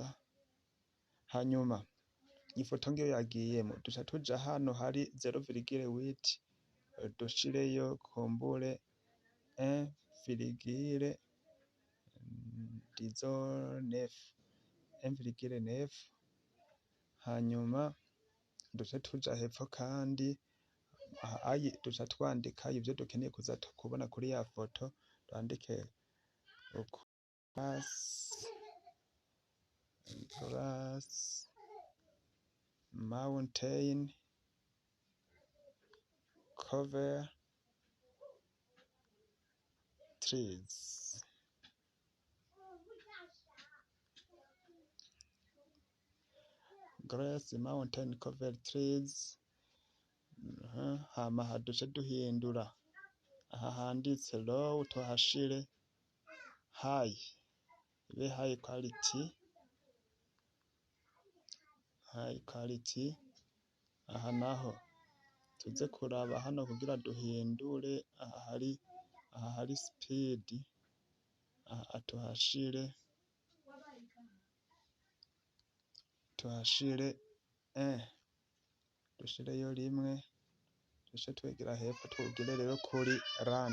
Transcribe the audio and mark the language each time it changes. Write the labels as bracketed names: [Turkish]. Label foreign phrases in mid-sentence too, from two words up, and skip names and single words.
[Rundi] Hanyuma ifoto ngiyo yagiyemo, duca tuja hano hari 0,8, dushireyo kumbure 1,9. Hanyuma duce tuja hepfo kandi duca twandika ivyo dukeneye kuza kubona kuri ya foto. [English] Twandike grass mountain cover trees. Grass mountain cover trees. [Rundi] Hama haduce duhindura aha handitse low, tuhashire high, ibe [English] high quality. [Rundi] Aha naho tuze kuraba hano kugira duhindure aha hari speed, aha tuhashire dushireyo rimwe, duce twegera hepfo tugire rero kuri run.